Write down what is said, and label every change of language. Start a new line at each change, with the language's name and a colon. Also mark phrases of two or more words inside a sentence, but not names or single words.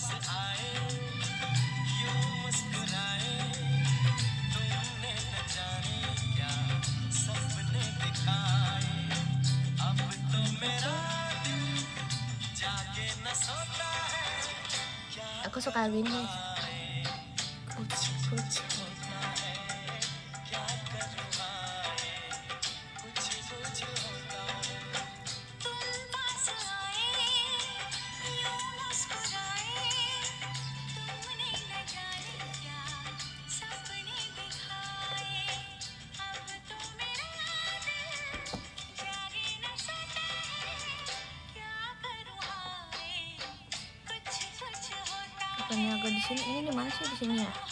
Hindi: आए यूं मुस्कुराए तुमने न जाने क्या सपने दिखाए अब तो मेरा दिल जागे न सोता है क्या
Indonesian: aku suka lagu ini guys.
Hindi: Kuch होता है क्या करूँ कुछ होता है तुम पास आए यूं मुस्कुराए तुमने न जाने क्या सपने दिखाए अब तो मेरा दिल जागे न सोता है क्या करूँ हाय कुछ होता है
Indonesian: bukannya agak di sini, ini di mana sih di sini ya?